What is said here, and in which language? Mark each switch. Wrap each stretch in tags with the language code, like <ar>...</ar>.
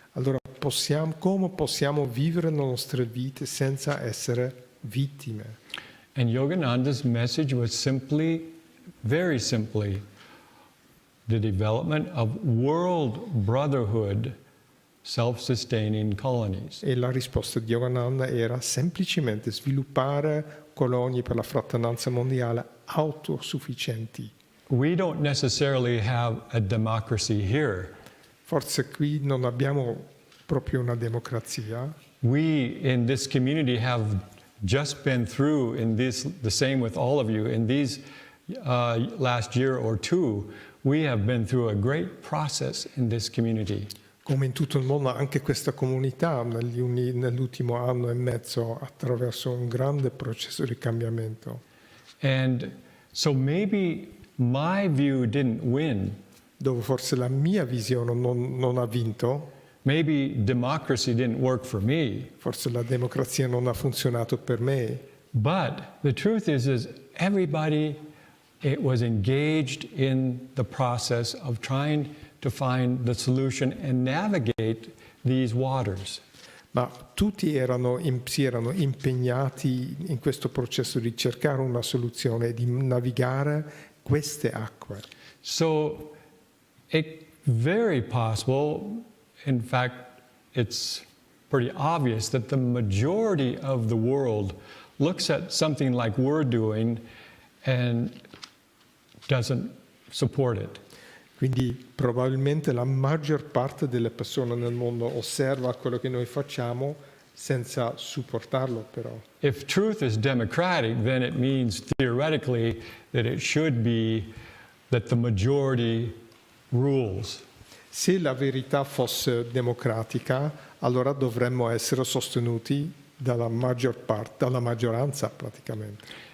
<it>allora come possiamo vivere le nostre vite senza essere vittime?</it> <en>And Yogananda's message was simply, very simply, the development of world brotherhood, self-sustaining colonies.</en> <it>E la risposta di Yogananda era semplicemente sviluppare colonie per la fraternanza mondiale autosufficienti.</it> <en>We don't necessarily have a democracy here.</en> <it>Forse qui non abbiamo proprio una democrazia.</it> <en>We in this community have just been through, in this, the same with all of you, in these last year or two, we have been through a great process in this community.</en> <it>Come in tutto il mondo, anche questa comunità nell'ultimo anno e mezzo attraverso un grande processo di cambiamento.</it> <en>And so maybe my view didn't win.</en> <it>Dove forse la mia visione non ha vinto,</it> <en>Maybe democracy didn't work for me.</en> <it>forse la democrazia non ha funzionato per me,</it> <en>But the truth is everybody was engaged in the process of trying to find the solution and navigate these waters.</en> <it>ma tutti si erano impegnati in questo processo di cercare una soluzione e di navigare queste acque.</it> <en>So it's very possible, in fact, it's pretty obvious that the majority of the world looks at something like we're doing and doesn't support it.</en> <it>Quindi probabilmente la maggior parte delle persone nel mondo osserva quello che noi facciamo senza supportarlo però.</it> <en>If truth is democratic, then it means theoretically that it should be that the majority rules.</en> <it>Se la verità fosse democratica, allora dovremmo essere sostenuti dalla maggioranza praticamente.</it>